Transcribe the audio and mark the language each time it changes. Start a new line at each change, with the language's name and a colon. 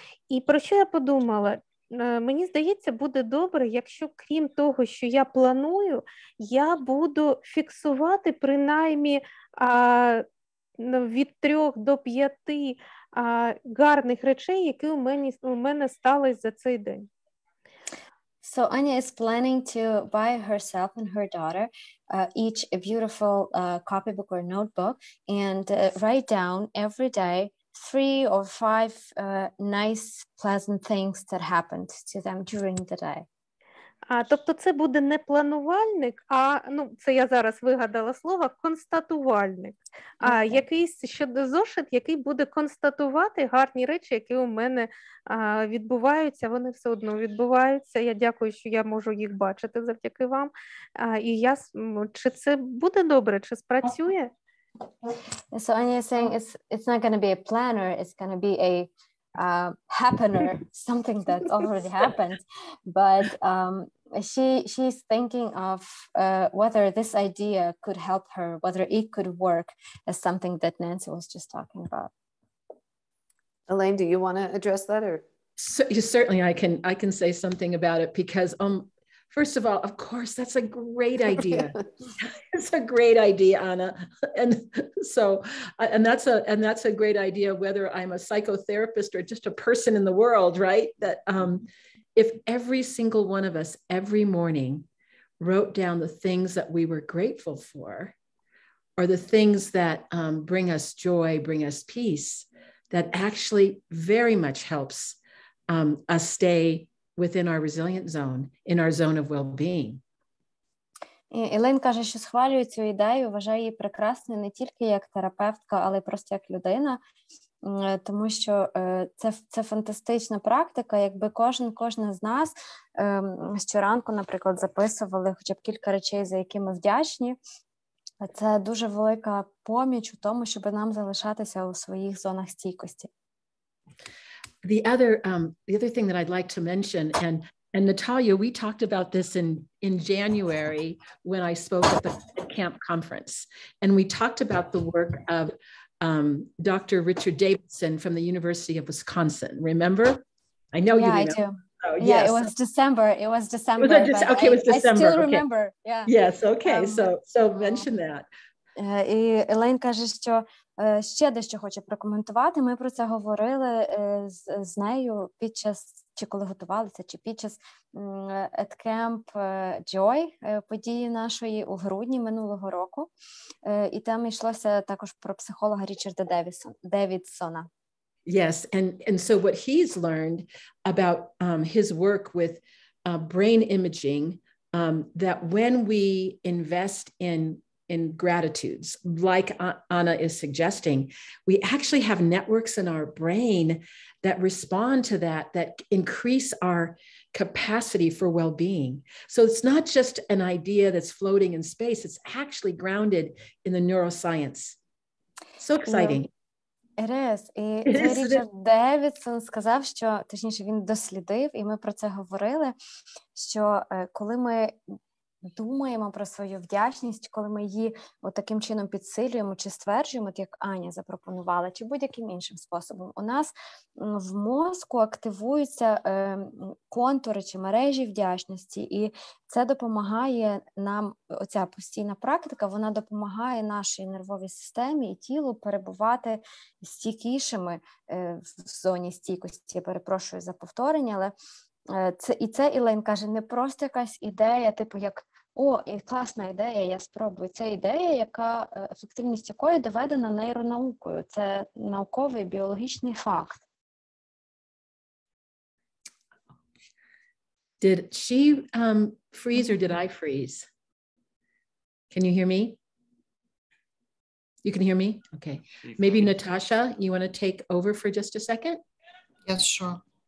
Ukrainian: І про що я подумала? Мені здається, буде добре, якщо крім того, що я планую, я буду фіксувати принаймні від 3 до 5 гарних речей, які у мене стались за цей день.
English: So Anya is planning to buy herself and her daughter each a beautiful copybook or notebook and write down every day 3 or 5 nice, pleasant things that happened to them during the day.
Ukrainian: Тобто це буде не планувальник, ну, це я зараз вигадала слово, констатувальник. Якийсь зошит, який буде констатувати гарні речі, які у мене відбуваються, вони все одно відбуваються. Я дякую, що я можу їх бачити завдяки вам. І чи це буде добре, чи спрацює?
English: So Anya is saying it's not going to be a planner, it's going to be a happener, something that already happened, but she's thinking of whether this idea could help her, whether it could work as something that Nancy was just talking about. Elaine, do you want to address that, or? Certainly, I can say something about it because first of all, of course, that's a great idea. It's a great idea, Anna. And so, and that's a great idea, whether I'm a psychotherapist or just a person in the world, right? That if every single one of us every morning wrote down the things that we were grateful for, or the things that bring us joy, bring us peace, that actually very much helps us stay within our resilient zone, in our zone of well-being. Елейн каже, що схвалює цю ідею, вважає її прекрасною не тільки як терапевтка, але й просто як людина, тому що це фантастична практика, якби кожна з нас щоранку, наприклад, записували хоча б кілька речей, за які ми вдячні. Це дуже велика поміч у тому, щоб нам залишатися у своїх зонах стійкості. The other thing that I'd like to mention, and Natalia, we talked about this in January when I spoke at the camp conference, and we talked about the work of Dr. Richard Davidson from the University of Wisconsin. Remember? I know you remember. I do. Oh, yeah, yes. It was December. Okay, it was December. I still remember. Yeah. Yes. Okay. So mention that.
Ukrainian: І Елейн каже, що ще дещо хоче прокоментувати. Ми про це говорили з нею під час, чи коли готувалися, чи під час at Camp Joy події нашої у грудні минулого року. І там йшлося також про психолога Річарда Девідсона.
English: Yes, and so what he's learned about his work with brain imaging, that when we invest in gratitudes, like Anna is suggesting, we actually have networks in our brain that respond to that increase our capacity for well-being. So it's not just an idea that's floating in space, it's actually grounded in the neuroscience. So exciting. It is.
Ukrainian: І це Річард Девідсон сказав, що, точніше, він дослідив, і ми про це говорили, що коли ми думаємо про свою вдячність, коли ми її таким чином підсилюємо чи стверджуємо, як Аня запропонувала, чи будь-яким іншим способом, у нас в мозку активуються контури чи мережі вдячності, і це допомагає нам, оця постійна практика, вона допомагає нашій нервовій системі і тілу перебувати стійкішими в зоні стійкості. Я перепрошую за повторення, але це Елейн каже, не просто якась ідея, типу як, і класна ідея, я спробую. Це ідея, яка, ефективність якої доведена нейронаукою. Це науковий біологічний факт.
English: Did she freeze or did I freeze? Can you hear me? You can hear me? Okay. Maybe Natasha, you want to take over for just a second? Yes, sure.